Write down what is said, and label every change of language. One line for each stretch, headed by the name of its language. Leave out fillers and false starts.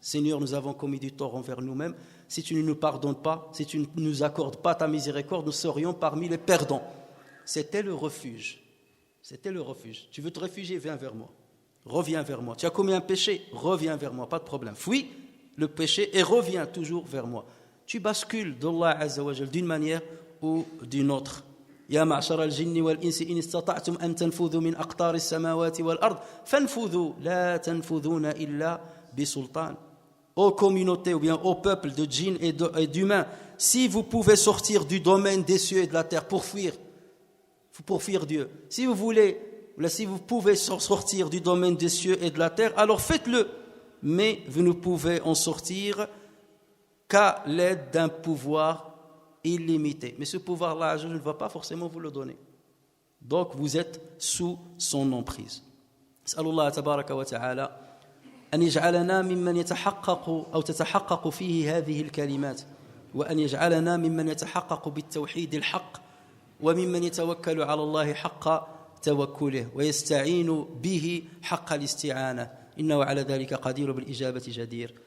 French: Seigneur, nous avons commis du tort envers nous-mêmes. Si tu ne nous pardonnes pas, si tu ne nous accordes pas ta miséricorde, nous serions parmi les perdants. C'était le refuge. C'était le refuge. Tu veux te réfugier? Viens vers moi. Reviens vers moi. Tu as commis un péché? Reviens vers moi. Pas de problème. Fuis le péché et reviens toujours vers moi. Tu bascules d'Allah Azza wa Jalla d'une manière ou d'une autre.
Arabic: يا معشر الجن والإنس إن استطعتم أن تنفذوا من أقطار السماوات والأرض فانفذوا لا تنفذون إلا بسلطان.
French: Aux communautés ou bien au peuple de djinns et d'humains, si vous pouvez sortir du domaine des cieux et de la terre pour fuir Dieu, si vous voulez, si vous pouvez sortir du domaine des cieux et de la terre, alors faites-le. Mais vous ne pouvez en sortir qu'à l'aide d'un pouvoir illimité. Mais ce pouvoir-là, je ne vais pas forcément vous le donner. Donc, vous êtes sous son emprise.
Arabic: أسأل الله تبارك وتعالى أن يجعلنا ممن يتحقق أو تتحقق فيه هذه الكلمات، وأن يجعلنا ممن يتحقق بالتوحيد الحق، وممن يتوكل على الله حق توكله ويستعين به حق الاستعانة، إنه على ذلك قدير بالإجابة جدير.